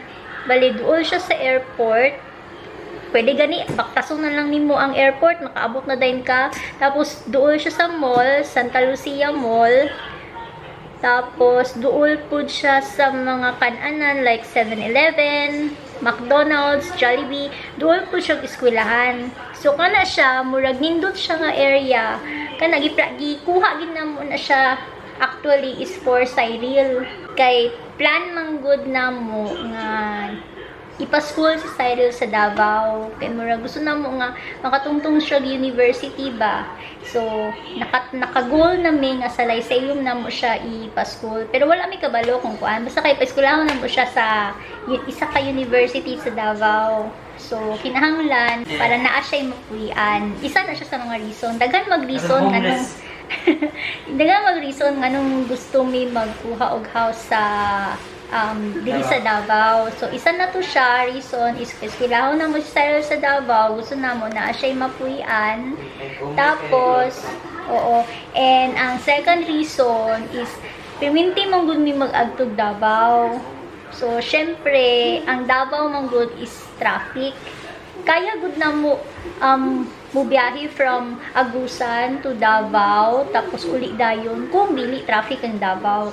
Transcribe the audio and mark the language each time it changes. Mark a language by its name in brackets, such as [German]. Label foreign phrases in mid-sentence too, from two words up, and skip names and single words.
[Cebuano] Bali duol siya sa airport. Pwede gani baktason na lang nimo ang airport, makaabot na din ka. Tapos duol siya sa mall, Santa Lucia Mall. Tapos duol pud siya sa mga kan-anan like 7-Eleven, McDonald's, Jollibee, doon po siyang eskwelahan. So, kana siya, murag nindot siya nga area, kana gikuha gid na mo na siya, [English] actually is for Cyril. [Cebuano] Kay plan man good na mo nga ipa-school si Cyril sa Davao. Kay murag gusto na mo nga makatungtong siya university ba. So, naka-goal na mi nga sa Lyceum na mo siya ipa-school. Pero wala mi kabalo kung kuan. Basta kay pa-eskwelahan na mo siya sa isa ka university sa Davao. So, kinahanglan para naa siya mapulian. Isa na siya sa mga reason. Daghan mag-reason anong daghan mag-reason anong gusto mi magkuha og house sa dili sa Davao. So, isa na to siya. [English] Reason is [Cebuano] eskwelahan na mo si Cyril sa Davao. Gusto na mo na siya mapulian. Tapos, oo. And ang [English] second reason is [Cebuano] perminti mong gud mi mag-agtog Davao. So, syempre, ang Davao mong gud [English] is traffic. [Cebuano] Kaya gud na mo mubiyahe from Agusan to Davao, tapos uli dayon kung dili traffic ang Davao.